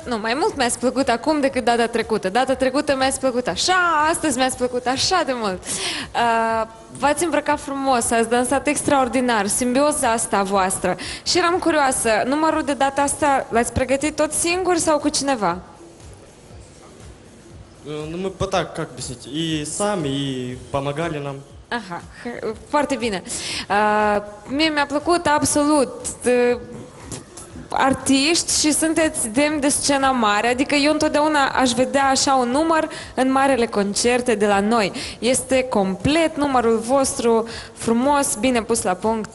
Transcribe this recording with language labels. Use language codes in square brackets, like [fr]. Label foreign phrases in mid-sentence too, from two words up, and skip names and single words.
[ro] Nu, mai mult mi-ați plăcut acum decât data trecută. Data trecută mi-ați plăcut așa, astăzi mi-ați plăcut așa de mult. V-ați îmbrăcat frumos, ați dansat extraordinar, simbioza asta voastră. Și eram curioasă, numărul de data asta l-ați pregătit tot singur sau cu cineva? [ru] Ну, мы так, как объяснить, и сами, и помогали нам. [ro] Aha, foarte bine. Mie mi-a plăcut absolut. Artiști și sunteți demni de scena mare, adică eu întotdeauna aș vedea așa un număr în marele concerte de la noi. Este complet numărul vostru, frumos, bine pus la punct.